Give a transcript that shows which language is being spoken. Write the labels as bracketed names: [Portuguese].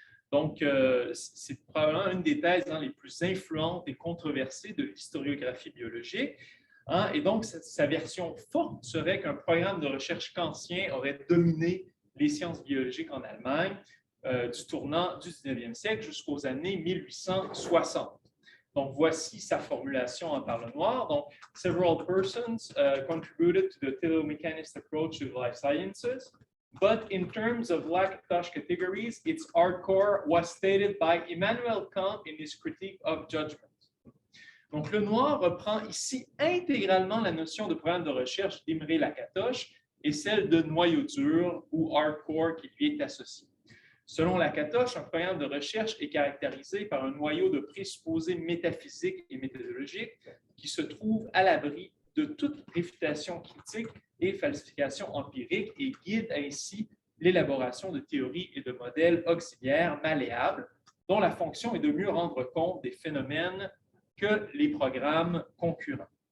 [French] Donc, c'est probablement une des thèses les plus influentes et controversées de l'historiographie biologique. Et donc, sa version forte serait qu'un programme de recherche kantien aurait dominé les sciences biologiques en Allemagne du tournant du 19e siècle jusqu'aux années 1860. Donc, voici sa formulation par Lenoir. Donc, [English] several persons contributed to the teleomechanist approach to life sciences. But in terms of Lakatos categories, its hardcore was stated by Immanuel Kant in his critique of judgment. [French] Donc, Lenoir reprend ici intégralement la notion de programme de recherche d'Imre Lakatos et celle de noyau dur ou hardcore qui lui est associée. Selon Lakatos, un programme de recherche est caractérisé par un noyau de présupposés métaphysiques et méthodologiques qui se trouve à l'abri de toute réfutation critique et falsification empirique et guide ainsi l'élaboration de théories et de modèles auxiliaires malléables dont la fonction est de mieux rendre compte des phénomènes que les programmes concurrents.